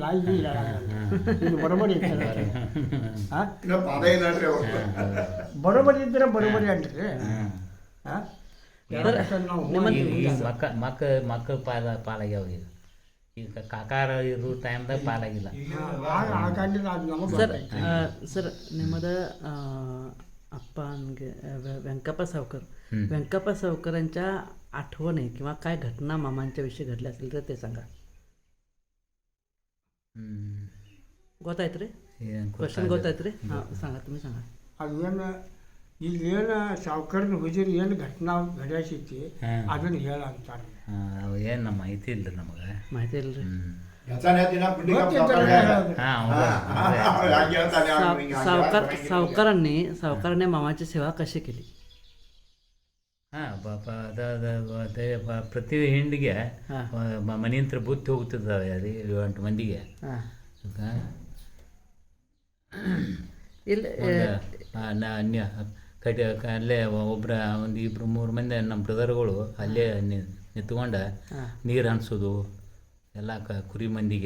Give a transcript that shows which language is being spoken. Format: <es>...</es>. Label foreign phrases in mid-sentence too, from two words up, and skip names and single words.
<kn>ಇದು ಬರೋಬರಿ ಬರೋಬರಿ ಇದ್ರೆ ಬರೋಬರಿ ಅಂಟ್ರಿ. ಮಕ್ಕಳು ಪಾಲಾಗ್ಯಾವ. ಈಗ ಕಾಕಾರ ಇರೋ ಟೈಮ್ದಾಗ ಪಾಲಾಗಿಲ್ಲ ಸರ್.</kn> <mr>ನಿಮ್ಮದ अप्पांगे व्यंकप्पा सावकरांच्या आठवणी किंवा काय घटना मामांच्या विषयी घडल्या असेल तर ते सांगा.</mr> <kn>ಗೊತ್ತಾಯ್ತು ರೀ ಕ್ವಶನ್ ಗೊತ್ತಾಯ್ತು ರೀ.</kn> <mr>ಹಾಂ सांगा, तुम्ही सांगा.</mr> <kn>ಅದೇನು ಇಲ್ಲೇನು ಸಾವ್ಕಾರನ ಹುಜರಿ ಏನು ಘಟನಾ ಘಡ್ಯಾಸೈತಿ ಅದನ್ನು ಹೇಳ ಅಂತಾರೆ. ಏನು ನಮ್ಮ ಮಾಹಿತಿ ಇಲ್ಲ, ನಮಗೆ ಮಾಹಿತಿ ಇಲ್ಲ ರೀ.</kn> <mr>सावकारांनी मामाची सेवा कशी केली?</mr> <kn>ಪ್ರತಿ ಹಿಂಡಿಗೆ ಮನೆಯಂತ್ರ ಬುತ್ತಿ ಹೋಗ್ತಿದ್ದಾವೆ 7-8 ಮಂದಿಗೆ. ಅಲ್ಲೇ ಒಬ್ಬರ 1-2-3 ಮಂದಿ ನಮ್ಮ ಬ್ರದರ್ಗಳು ಅಲ್ಲೇ ನಿಂತ್ಕೊಂಡು ನೀರು ಹನ್ಸೋದು ಎಲ್ಲ ಕುರಿ ಮಂದಿಗೆ.</kn>